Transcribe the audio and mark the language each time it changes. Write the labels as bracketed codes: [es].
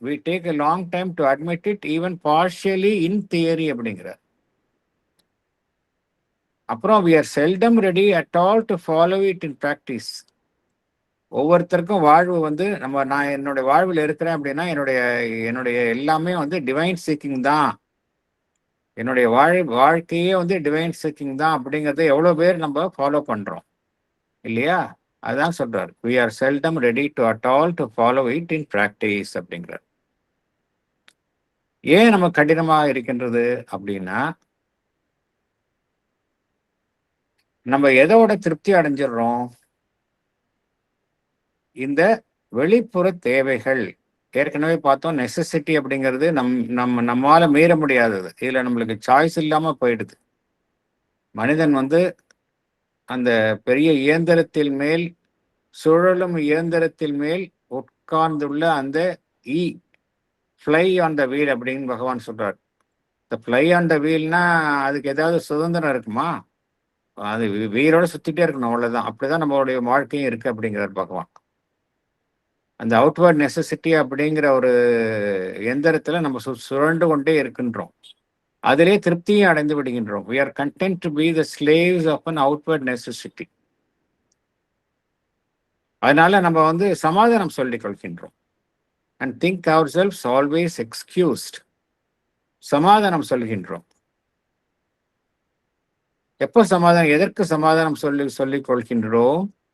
[en] we take a long time to admit it even partially in theory [ta] அப்படிங்கிறார். அப்புறம் [en] we are seldom ready at all to follow it in practice. [ta] ஒவ்வொருத்தருக்கும் வாழ்வு வந்து நான் என்னுடைய வாழ்வில் இருக்கிறேன் அப்படின்னா என்னுடைய எல்லாமே வந்து டிவைன் சீக்கிங் தான், என்னுடைய வாழ்க்கையே வந்து டிவைன் சீக்கிங் தான் அப்படிங்கிறத எவ்வளோ பேர் நம்ம ஃபாலோ பண்றோம் இல்லையா? அதான் சொல்றார், [en] we are seldom ready to at all to follow it in practice [ta] அப்படிங்கிறார். ஏன் நம்ம கடினமாக இருக்கின்றது அப்படின்னா நம்ம எதோட திருப்தி அடைஞ்சிடுறோம், இந்த வெளிப்புற தேவைகள். ஏற்கனவே பார்த்தோம், நெசசிட்டி அப்படிங்கிறது நம்மால மீற முடியாதது. இதுல நம்மளுக்கு சாய்ஸ் இல்லாம போயிடுது. மனிதன் வந்து அந்த பெரிய இயந்திரத்தில் மேல், சுழலும் இயந்திரத்தில் மேல் உட்கார்ந்துள்ள அந்த [en] fly on the wheel [ta] அப்படின்னு பகவான் சொல்றார். இந்த ஃப்ளை ஆன் த வீல்னா அதுக்கு ஏதாவது சுதந்திரம் இருக்குமா? அது வீரோட சுத்திட்டே இருக்கணும், அவ்வளவுதான். அப்படிதான் நம்மளுடைய வாழ்க்கையும் இருக்கு அப்படிங்கிறார் பகவான். அந்த அவுட்வர்ட் நெசசிட்டி அப்படிங்கிற ஒரு எந்திரத்துல நம்ம சுழண்டு கொண்டே இருக்கின்றோம். அதிலே திருப்தியை அடைந்து விடுகின்றோம். [en] we are content to be the slaves of an outward necessity. [ta] அதனால நம்ம வந்து சமாதானம் சொல்லிக் கொள்கின்றோம். [en] and think ourselves always excused. [ta] சமாதானம் சொல்கின்றோம். எப்போ சமாதானம், எதற்கு சமாதானம் சொல்லிக் கொள்கின்றோம்?